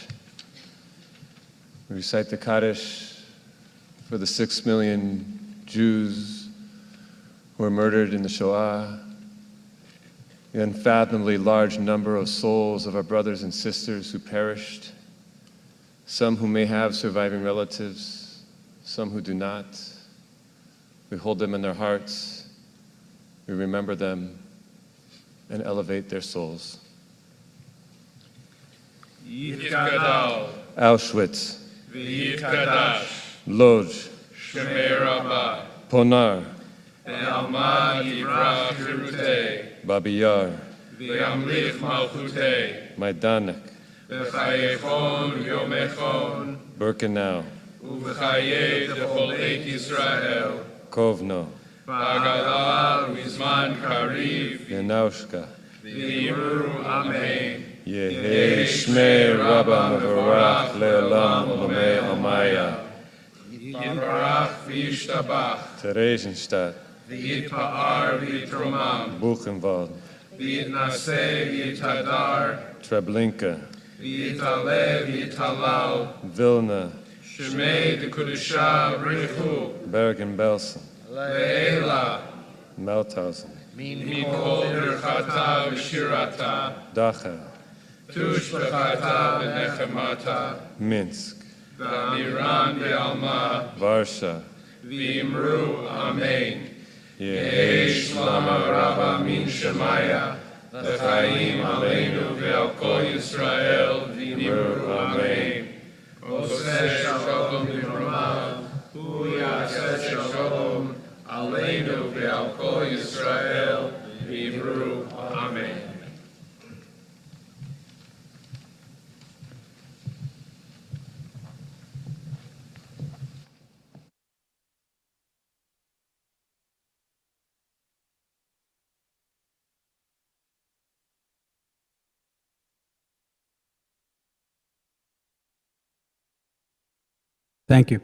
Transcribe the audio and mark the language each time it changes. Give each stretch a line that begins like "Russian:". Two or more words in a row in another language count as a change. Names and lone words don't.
English: We recite the Kaddish for the 6 million Jews who were murdered in the Shoah, the unfathomably large number of souls of our brothers and sisters who perished, some who may have surviving relatives, some who do not. We hold them in their hearts, we remember them, and elevate their souls.
Aramaic: Yitkadal, Auschwitz, V'yitkadash, Lodz, שמה רבא, Ponar, בעלמא דיברא כרעותה, Babi Yar, וימליך מלכותה, Majdanek, בחייכון וביומיכון, Birkenau, ובחיי דכל בית ישראל, Kovno, בעגלא ובזמן קריב, Yanaushka, ואמרו אמן. יהא שמה רבא מברך לעלם ולעלמי עלמיא, יתברך וישתבח, Theresienstadt, ויתפאר ויתרומם, Buchenwald, ויתנשא ויתהדר, Treblinka, ויתעלה ויתהלל, Vilna, שמה דקודשא בריך הוא, Bergen-Belsen, Le'ela, Mauthausen, מכל ברכתא ושירתא, Dachau, תשבחתא ונחמתא, Minsk, דאמירן בעלמא, Varsha, ואמרו אמן. Yehi שלמא רבא מן שמיא וחיים עלינו ועל כל ישראל ואמרו אמן.
Hebrew: עושה שלום במרומיו הוא יעשה שלום עלינו ועל כל ישראל ואמרו אמן.
English: Thank you.